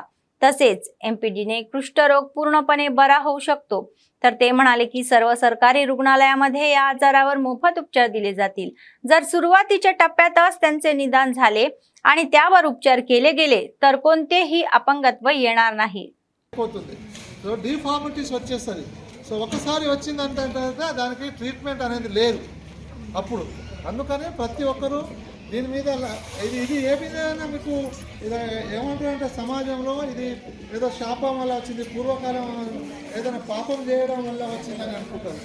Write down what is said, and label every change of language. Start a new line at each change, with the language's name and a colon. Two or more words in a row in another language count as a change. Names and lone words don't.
Marathi: तसेच MPDने कुष्ठरोग पूर्णपणे बरा होऊ शकतो. तर ते म्हणाले की सर्व सरकारी रुग्णालयामध्ये या आजारावर मोफत उपचार दिले जातील. जर सुरुवातीच्या टप्प्यातच त्यांचे निदान झाले आणि त्यावर उपचार केले गेले तर कोणतेही अपंगत्व येणार नाही.
Telugu: సో డిఫార్మిటీస్ వచ్చేస్తుంది. సో ఒకసారి వచ్చిందంటే దానికి ట్రీట్మెంట్ అనేది లేదు అప్పుడు. అందుకనే ప్రతి ఒక్కరూ దీని మీద ఇది ఏ విధంగా మీకు ఇది ఏమంటారంటే సమాజంలో ఇది ఏదో శాపం వల్ల వచ్చింది, పూర్వకాలం ఏదైనా పాపం చేయడం వల్ల వచ్చిందని అనుకుంటారు.